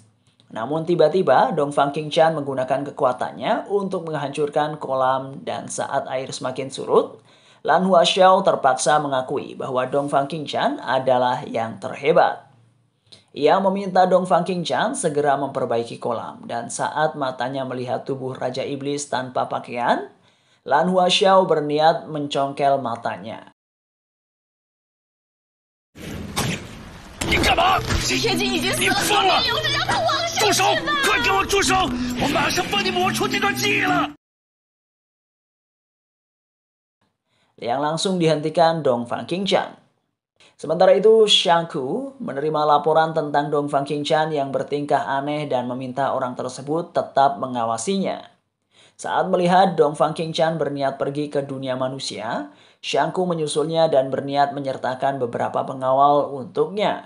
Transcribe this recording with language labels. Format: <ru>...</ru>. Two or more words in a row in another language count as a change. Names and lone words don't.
<id>Namun tiba-tiba Dongfang Qingqian menggunakan kekuatannya untuk menghancurkan kolam dan saat air semakin surut, Lan Huaxiao terpaksa mengakui bahwa Dongfang Qingqian adalah yang terhebat. Ia meminta Dongfang Qingqian segera memperbaiki kolam dan saat matanya melihat tubuh Raja Iblis tanpa pakaian, Lan Huaxiao berniat mencongkel matanya.</id> <zh>你干嘛？铁镜已经死了，你疯了！留着让他往生住手！快给我住手！我马上帮你抹除这段记忆了。</zh> <id>yang langsung dihentikan Dongfang Qingqian. Sementara itu, Shangku menerima laporan tentang Dong Fang Qingqian yang bertingkah aneh dan meminta orang tersebut tetap mengawasinya. Saat melihat Dong Fang Qingqian berniat pergi ke dunia manusia, Shangku menyusulnya dan berniat menyertakan beberapa pengawal untuknya.</id>